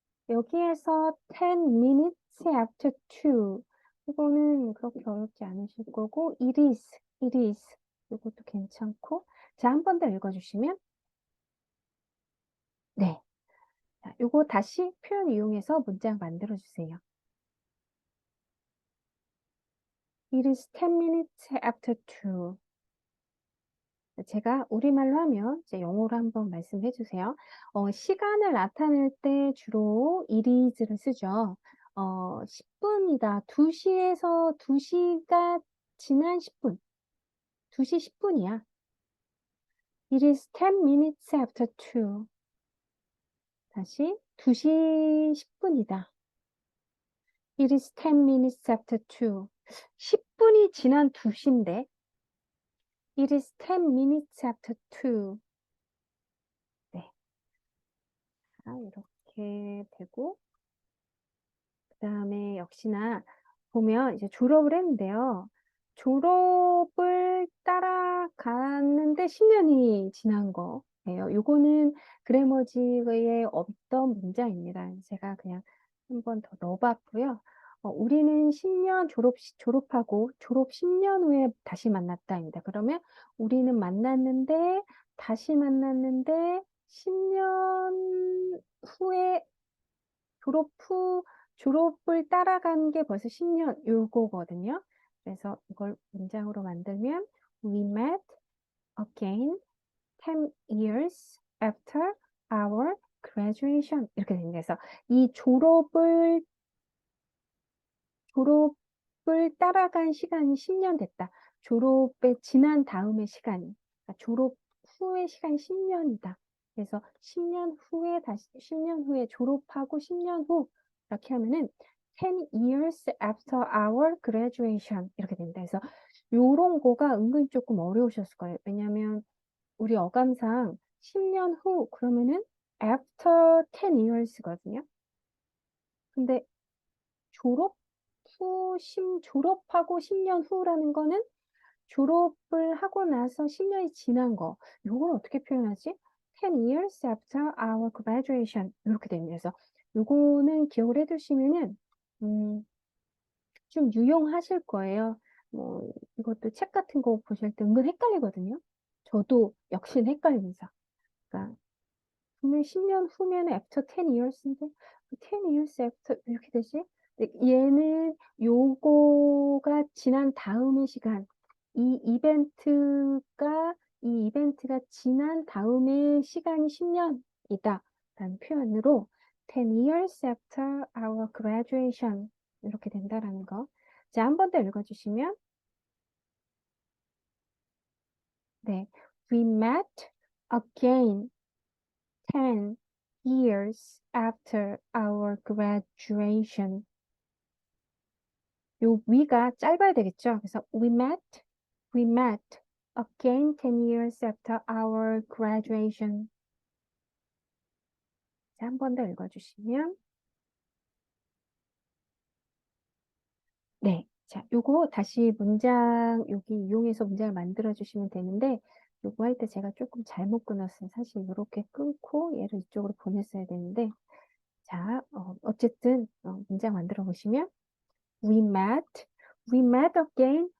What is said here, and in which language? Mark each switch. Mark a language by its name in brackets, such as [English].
[Korean] 여기에서 [English] 10 minutes after 2. [Korean] 이거는 그렇게 어렵지 않으실 거고, it is. 이것도 괜찮고. 자, 한 번 더 읽어주시면, 네. 자, 요거 다시 표현 이용해서 문장 만들어주세요. [English] It is 10 minutes after 2. [Korean] 제가 우리말로 하면 이제 영어로 한번 말씀해 주세요. 시간을 나타낼 때 주로 it is를 쓰죠. 10분이다. 2시가 지난 10분. 2시 10분이야. [English] It is 10 minutes after 2. [Korean] 다시 2시 10분이다. [English] It is 10 minutes after 2. [Korean] 10분이 지난 2시인데 [English] It is 10 minutes after 2. [Korean] 네. 자, 이렇게 되고 그 다음에 역시나 보면 이제 졸업을 했는데요. 졸업을 따라갔는데 10년이 지난 거예요. 요거는 그래머지에 없던 문장입니다. 제가 그냥 한 번 더 넣어봤고요. 우리는 10년 졸업하고 졸업 10년 후에 다시 만났다입니다. 그러면 우리는 만났는데 다시 만났는데 10년 후에 졸업을 따라간 게 벌써 10년 요거거든요. 그래서 이걸 문장으로 만들면 [English] We met again 10 years after our graduation [Korean] 이렇게 됩니다. 그래서 이 졸업을 따라간 시간이 10년 됐다. 졸업에 지난 다음의 시간이 그러니까 졸업 후의 시간이 10년이다. 그래서 10년 후에 졸업하고 10년 후 이렇게 하면은 [English] 10 years after our graduation [Korean] 이렇게 된다. 그래서 요런 거가 은근히 조금 어려우셨을 거예요. 왜냐하면 우리 어감상 10년 후 그러면은 [English] after 10 years [Korean] 거든요. 근데 졸업하고 10년 후라는 거는 졸업을 하고 나서 10년이 지난 거. 요걸 어떻게 표현하지? [English] 10 years after our graduation. [Korean] 이렇게 됩니다. 그래서 요거는 기억을 해두시면은, 좀 유용하실 거예요. 뭐, 이것도 책 같은 거 보실 때 은근 헷갈리거든요. 저도 역시 헷갈립니다. 그러니까, 분명히 10년 후면 [English] after 10 years [Korean] 인데, [English] 10 years after [Korean] 이렇게 되지? 근데 얘는 요거가 지난 다음의 시간, 이 이벤트가 지난 다음의 시간이 10년이다. 라는 표현으로 [English] 10 years after our graduation [Korean] 이렇게 된다라는 거. 자, 한 번 더 읽어주시면 네, [English] we met again 10 years after our graduation. [Korean] 요 we가 짧아야 되겠죠? 그래서 [English] we met again 10 years after our graduation. [Korean] 자, 한 번 더 읽어주시면 네. 자, 요거 다시 여기 이용해서 문장을 만들어 주시면 되는데, 요거 할 때 제가 조금 잘못 끊었어요. 사실 이렇게 끊고 얘를 이쪽으로 보냈어야 되는데, 자, 어쨌든, 문장 만들어 보시면, [English] We met again.